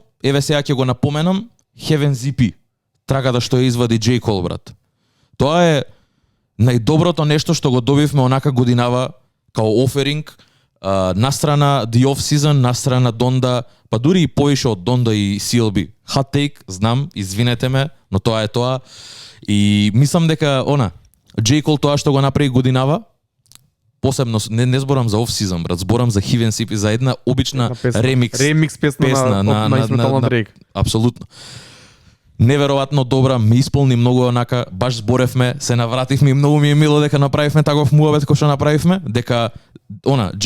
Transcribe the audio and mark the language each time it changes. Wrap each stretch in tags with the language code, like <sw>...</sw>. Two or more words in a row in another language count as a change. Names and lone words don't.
<mk>Еве сега ќе го напоменам. Heaven ZP. Трагата што ја извади J. Cole, брат. Тоа е најдоброто нешто што го добивме онака годинава као оферинг, настрана The Off Season, настрана Donda, па дури и поише од Donda и CLB.</mk> <en>Hot take,</en> <mk>знам, извинете ме, но тоа е тоа. И мислам дека J. Cole тоа што го направи годинава, посебно не зборам за Off Season, брат, зборам за Heaven ZP, за една обична ремикс песна на Изметал на Дрейк. Апсолутно. Неверојатно добра, ме исполни многу онака, баш зборевме, се навративме и многу ми е мило дека направивме таков муабет кој што направивме, дека J.</mk>